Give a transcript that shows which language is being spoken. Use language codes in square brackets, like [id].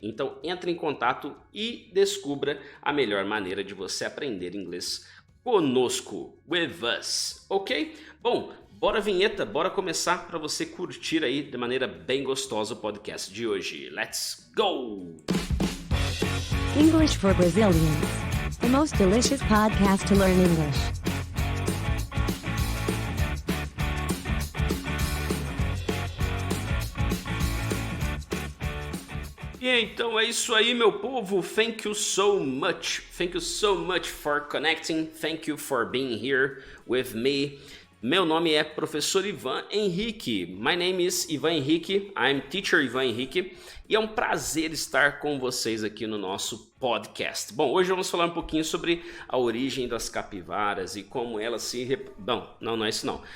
[pt] Então entre em contato e descubra a melhor maneira de você aprender inglês conosco, [en] with us, [pt] ok? Bom, bora vinheta, bora começar para você curtir aí de maneira bem gostosa o podcast de hoje. [en] Let's go! English for Brazilians, the most delicious podcast to learn English. [pt] E então é isso aí, meu povo. [en] Thank you so much. Thank you so much for connecting. Thank you for being here with me. [pt] Meu nome é Professor Ivan Henrique. [en] My name is Ivan Henrique. I'm Teacher Ivan Henrique. [pt] E é um prazer estar com vocês aqui no nosso podcast. Bom, hoje vamos falar um pouquinho sobre a origem das capivaras e como elas se... Não é isso não.